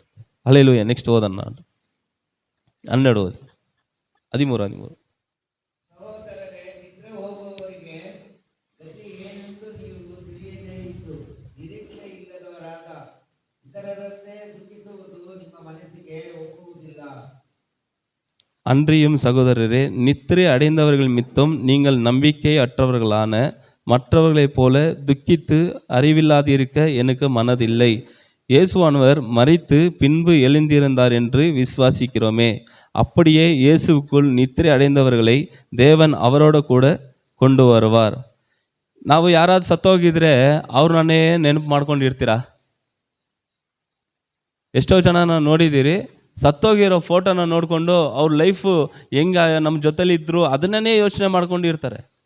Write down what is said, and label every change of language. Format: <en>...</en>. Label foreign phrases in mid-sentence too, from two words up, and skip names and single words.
<kn>ಹಲ್ಲೆಲೂಯಾ. ನೆಕ್ಸ್ಟ್ ಓದನ್ನ 12 ಓದಿ 13. ಸಹೋದರರೇ, ನಿದ್ರೆ ಹೋಗುವವರಿಗೆ ಗತಿ ಏನೆಂದು ನೀವು ತಿಳಿಯದೇ ಇದ್ದು ನಿರೀಕ್ಷೆ ಇಲ್ಲದವರಾದ ಇತರರಂತೆ ದುಃಖಿಸುವುದು ನಿಮ್ಮ ಮನಸ್ಸಿಗೆ ಒಪ್ಪುವುದಿಲ್ಲ.</kn> <ta>அன்றியும் சகோதரரே, நித்திரை அடைந்தவர்கள் மித்தம் நீங்கள் நம்பிக்கை அற்றவர்களான மற்றவர்களைப் போல துக்கித்து அறிவில்லாதிருக்க எனக்கு மனதில்லை. இயேசுவானவர் மரித்து பின்பு எழுந்திருந்தார் என்று விசுவாசிக்கிறோமே. அப்படியே இயேசுவுக்குள் நித்திரை அடைந்தவர்களை தேவன் அவரோட கூட கொண்டு வருவார்.</ta> <kn>ನಾವು ಯಾರಾದ್ರೂ ಸತ್ತೋಗಿದ್ರೆ ಅವ್ರನ್ನೇ ನೆನಪು ಮಾಡ್ಕೊಂಡಿರ್ತೀರಾ? ಎಷ್ಟೋ ಜನ ನಾವು ನೋಡಿದ್ದೀರಿ, ಸತ್ತೋಗಿರೋ ಫೋಟೋನ ನೋಡಿಕೊಂಡು ಅವ್ರ ಲೈಫು ಹೆಂಗ ನಮ್ಮ ಜೊತೆಲಿ ಇದ್ರು ಅದನ್ನೇ ಯೋಚನೆ ಮಾಡ್ಕೊಂಡಿರ್ತಾರೆ.</kn>